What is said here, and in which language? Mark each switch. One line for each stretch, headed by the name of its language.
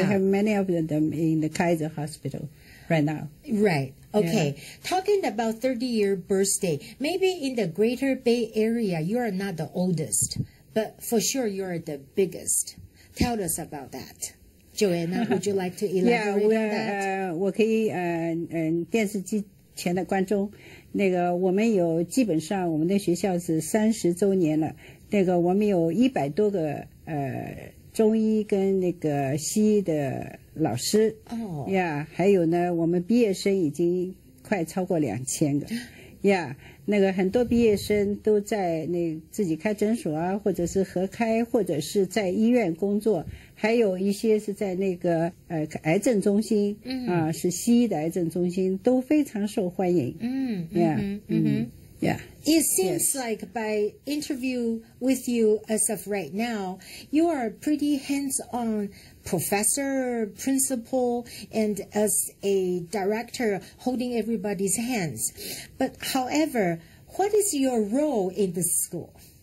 English: We have many of them in the Kaiser Hospital right now. Right. Okay. Talking about 30-year birthday, maybe in the greater Bay Area, you are not the oldest, but for sure you are the biggest. Tell us about that. Joanna, would you like to elaborate on that?
Chinese: 我可以电视机前的观众，那个我们有基本上我们的学校是30周年了，那个我们有100多个中医跟那个西医的老师，呀，还有呢，我们毕业生已经快超过2000个，呀，那个很多毕业生都在那自己开诊所啊，或者是合开，或者是在医院工作，还有一些是在那个癌症中心，是西医的癌症中心，都非常受欢迎。
English: Yeah. It seems like by interview with you as of right now, you are a pretty hands-on professor, principal, and as a director holding everybody's hands. But however, what is your role in this school?